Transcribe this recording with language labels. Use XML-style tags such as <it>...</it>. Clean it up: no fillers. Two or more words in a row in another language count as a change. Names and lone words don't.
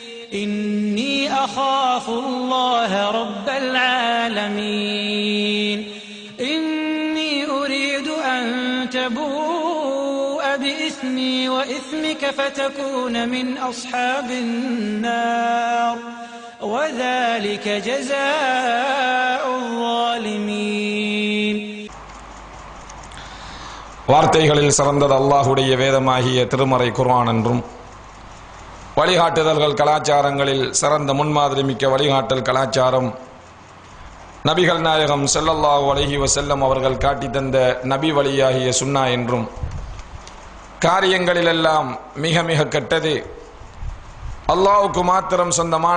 <ar>إني أريد أن تبوء بإثمي وإثمك فتكون من أصحاب النار وذلك جزاء الظالمين.</ar> <ta>வார்த்தைகளில் சிறந்தது அல்லாஹுடைய வேதமாகிய திருமறை குர்ஆன் என்றும், வழிகாட்டுதல்கள் கலாச்சாரங்களில் சிறந்த முன்மாதிரி மிக்க வழிகாட்டல் கலாச்சாரம் நபிகள் நாயகம்</ta> <ar>صلى الله عليه وسلم</ar> <ta>அவர்கள் காட்டி தந்த நபி வழியாகிய சுன்னா என்றும், காரியங்களிலெல்லாம் மிக மிக கெட்டது அல்லாஹ்வுக்கு மாத்திரம் சொந்தமான</ta>